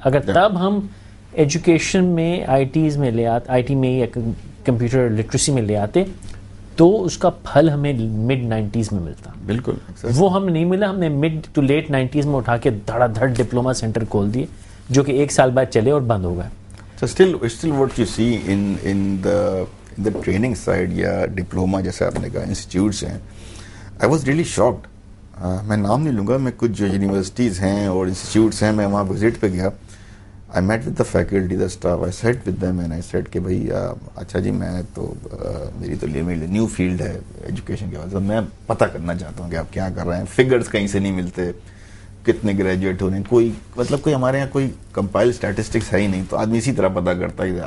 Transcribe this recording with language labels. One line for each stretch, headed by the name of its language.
Urdu: اگر تب ہم ایجوکیشن میں آئی ٹی میں یا کمپیوٹر لٹریسی میں لے آتے تو اس کا پھل ہمیں mid 90s میں ملتا. بالکل, وہ ہم نہیں ملا. ہم نے mid to late 90s میں اٹھا کے دھڑا دھڑ ڈپلوما سینٹر کھول دیے جو کہ 1 سال بعد چلے اور بند ہو گئے.
English: So still what you see in the training side
Urdu: یا ڈپلوما جیسے آپ نے کہا انسٹیٹیوٹس ہیں,
English: I was really shocked.
Urdu: میں نام نہیں لوں گا, میں کچھ جو یونیورسٹیز ہیں اور انسٹیٹیوٹس ہیں میں وہاں وزٹ پہ گیا.
English: I met with the faculty, the staff, I sat with them and I said
Urdu: کہ بھائی اچھا جی میں تو میری تو نیو فیلڈ ہے ایجوکیشن کے بعد, میں پتہ کرنا چاہتا ہوں کہ آپ کیا کر رہے ہیں. فگرز کہیں سے نہیں ملتے, کتنے گریجویٹ ہو رہے ہیں, کوئی ہمارے یہاں کوئی کمپائل اسٹیٹسٹکس ہے ہی نہیں, تو آدمی اسی طرح پتہ کرتا ہے.